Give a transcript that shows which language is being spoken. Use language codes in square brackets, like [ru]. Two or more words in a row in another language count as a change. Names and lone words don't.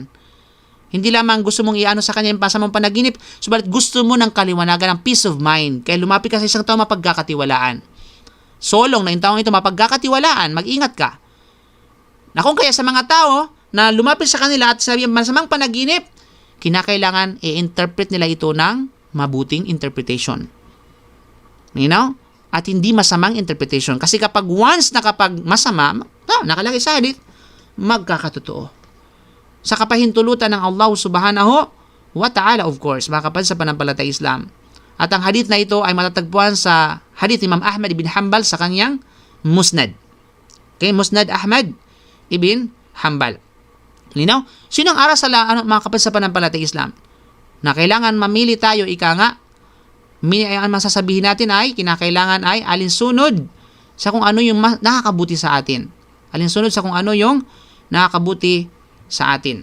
[tl] Hindi lamang gusto mong iano sa kanya yung pasamang panaginip, subalit gusto mo ng kaliwanagan, ng [en] peace of mind. [tl] Kaya lumapit ka sa isang tao mapagkakatiwalaan. Solong na yung taong ito mapagkakatiwalaan, mag-ingat ka. Na kung kaya sa mga tao na lumapit sa kanila at sabi masamang panaginip, kinakailangan i-interpret nila ito ng mabuting interpretation. [en] You know? [tl] At hindi masamang interpretation. Kasi kapag once na kapag masama, nakalagay sa hadith, magkakatotoo. Sa kapahintulutan ng Allah [ar] subhanahu wa ta'ala, [en] of course, [tl] mga kapatid sa panampalatay Islam. At ang hadith na ito ay matatagpuan sa hadith Imam Ahmad ibn Hanbal sa kanyang Musnad. Okay, Musnad Ahmad ibn Hanbal. Linaw? Sino ang aral sa mga kapatid sa panampalatay Islam? Na kailangan mamili tayo, ang masasabihin natin ay, kinakailangan ay alinsunod sa kung ano yung nakakabuti sa atin. Alinsunod sa kung ano yung nakakabuti sa atin.